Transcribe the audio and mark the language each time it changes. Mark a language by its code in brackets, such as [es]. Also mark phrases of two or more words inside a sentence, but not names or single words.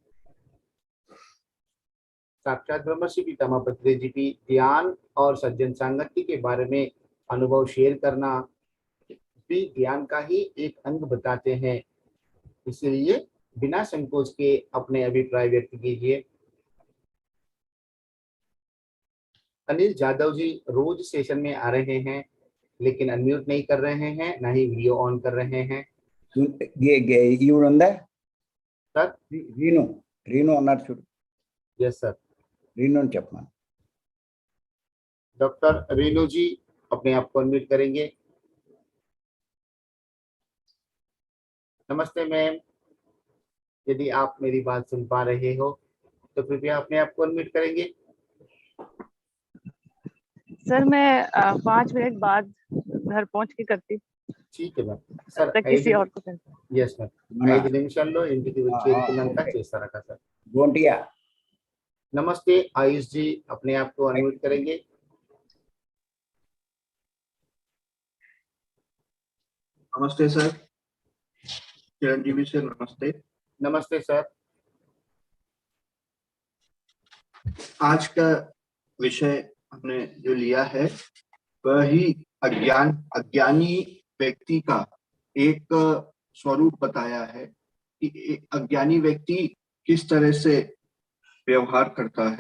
[hi] साक्षात ब्रह्मश्री पितामह पत्री जी की ध्यान और सज्जन संगति के बारे में अनुभव शेयर करना भी ध्यान का ही एक अंग बताते हैं, इसलिए बिना संकोच के अपने अभिप्राय व्यक्त कीजिए। अनिल जादव जी रोज सेशन में आ रहे हैं लेकिन अनम्यूट नहीं कर रहे हैं, ना ही वीडियो ऑन कर रहे हैं। [te] ఈవిడ ఉందా [hi] सर [te] రీను? రీను అన్నారు చూడు, [en] yes sir. [te] రీను అని చెప్పమను. [hi] डॉक्टर रीनू जी अपने आप को अनम्यूट करेंगे। नमस्ते मैम, यदि आप मेरी बात सुन पा रहे हो तो कृपया अपने आप को अनम्यूट करेंगे। सर मैं 5 मिनट बाद घर पहुंच के करती हूँ, ठीक है मैम। सर तक किसी और को करती हूँ। [en] yes ma'am. [te] 5 నిమిషాల్లో ఇంటికి చేరుకున్నాక చేస్తారట సార్। గోంటియా [hi] नमस्ते आयुष जी, अपने आप को अनम्यूट करेंगे। नमस्ते सर। चिरंजीवी सर नमस्ते। नमस्ते सर। आज का विषय हमने जो लिया है वह ही अज्ञानी व्यक्ति का एक स्वरूप बताया है कि अज्ञानी व्यक्ति किस तरह से व्यवहार करता है।